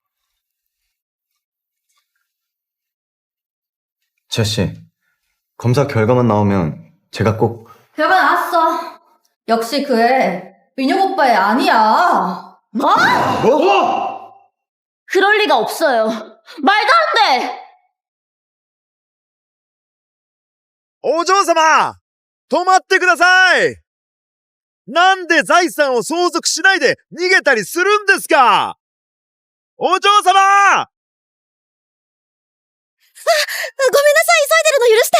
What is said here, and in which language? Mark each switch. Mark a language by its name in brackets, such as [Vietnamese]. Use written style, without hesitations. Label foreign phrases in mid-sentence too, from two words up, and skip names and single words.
[Korean] 지아 씨, 검사 결과만 나오면 제가 꼭... 결과 나왔어. 역시 그 애 민혁 오빠의 아니야. 뭐? 그럴 리가 없어요. 말도 안 돼! [Japanese] お嬢様止まってくださいなんで財産を相続しないで逃げたりするんですかお嬢様ごめんなさい、急いでるの許して。